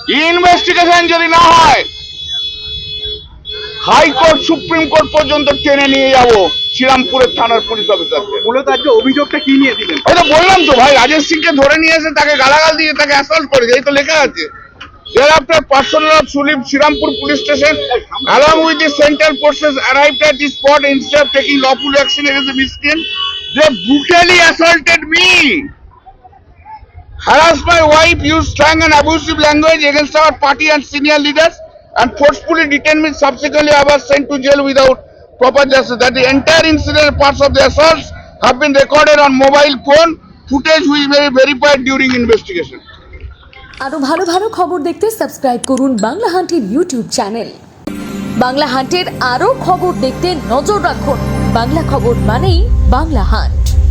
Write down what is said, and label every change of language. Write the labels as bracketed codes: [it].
[bn] Investigation যদি না হয়, হাইকোর্ট সুপ্রিম কোর্ট পর্যন্ত টেনে নিয়ে যাবো শ্রীরামপুরের থানার পুলিশ অফিসারকে। মূলত আজকে অভিযোগটা কি নিয়ে দিলেন? ওই তো বললাম তো ভাই, রাজেশ সিংকে ধরে নিয়ে এসে তাকে গালাগাল দিয়ে তাকে অ্যাসল্ট করেছে, এই তো লেখা আছে। [en] Thereafter, personnel of Shrirampur police station, along with the central forces, arrived at the spot. Instead of taking lawful action against the miscreant, they brutally assaulted me, harassed my wife, used strong and abusive language against our party and senior leaders, and forcefully detained me. Subsequently, I was sent to jail without proper justice. That the entire incident, parts of the assaults, have been recorded on mobile phone footage, which may be verified during investigation. [bn] আরো ভালো ভালো খবর দেখতে subscribe করুন Bangla হান্টের YouTube channel. Bangla হান্টের আরো খবর দেখতে নজর রাখুন। বাংলা খবর মানেই বাংলা হান্ট।